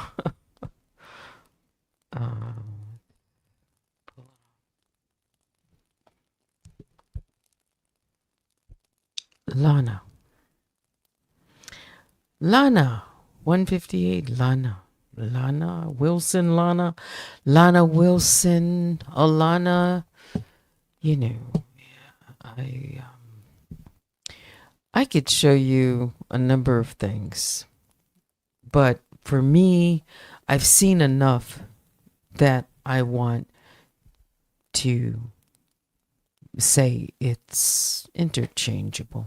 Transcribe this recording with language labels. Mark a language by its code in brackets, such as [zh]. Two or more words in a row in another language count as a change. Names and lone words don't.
[en] um, Lana. Lana. 158. Lana. Lana Wilson. Lana. Lana Wilson. Alana. You know, I I could show you a number of things, but for me, I've seen enough that I want to say it's interchangeable.